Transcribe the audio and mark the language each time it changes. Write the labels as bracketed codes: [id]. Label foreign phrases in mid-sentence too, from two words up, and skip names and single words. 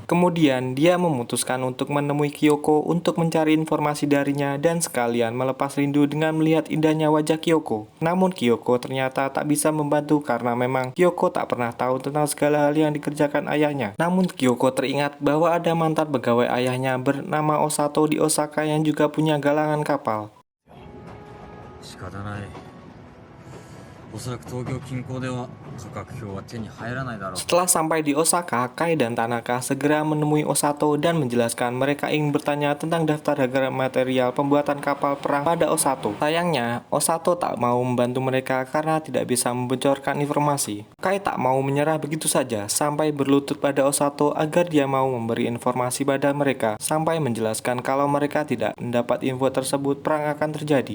[id] Kemudian, dia memutuskan untuk menemui Kyoko untuk mencari informasi darinya dan sekalian melepas rindu dengan melihat indahnya wajah Kyoko. Namun Kyoko ternyata tak bisa membantu karena memang Kyoko tak pernah tahu tentang segala hal yang dikerjakan ayahnya. Namun Kyoko teringat bahwa ada mantan pegawai ayahnya bernama Osato di Osaka yang juga punya galangan kapal. [ja] 仕方ないおそらく東京近郊では価格表は手に入らないだろう [id] Setelah sampai di Osaka, Kai dan Tanaka segera menemui Osato dan menjelaskan mereka ingin bertanya tentang daftar harga material pembuatan kapal perang pada Osato. Sayangnya, Osato tak mau membantu mereka karena tidak bisa membocorkan informasi. Kai tak mau menyerah begitu saja sampai berlutut pada Osato agar dia mau memberi informasi pada mereka sampai menjelaskan kalau mereka tidak mendapat info tersebut perang akan terjadi.